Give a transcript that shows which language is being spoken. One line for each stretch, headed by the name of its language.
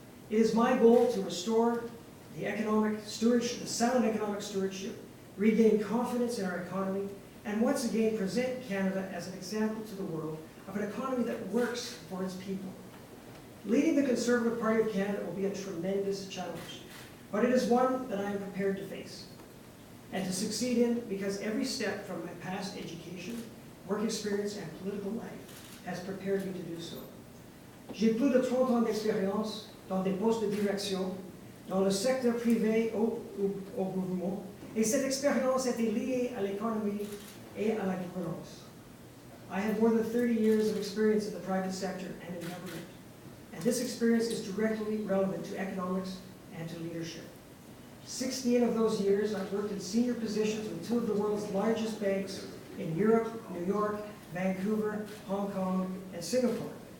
English: It is my goal to restore the economic stewardship, the sound economic stewardship, regain confidence in our economy, and once again present Canada as an example to the world of an economy that works for its people. Leading the Conservative Party of Canada will be a tremendous challenge, but it is one that I am prepared to face and to succeed in because every step from my past education, work experience, and political life has prepared me to do so.
French: J'ai plus de 30 ans d'expérience dans des postes de direction, dans le secteur privé au gouvernement, et cette expérience était liée à l'économie et à la gouvernance.
English: I have more than 30 years of experience in the private sector and in government. And this experience is directly relevant to economics and to leadership. 16 of those years, I've worked in senior positions with two of the world's largest banks in Europe, New York, Vancouver, Hong Kong, and Singapore.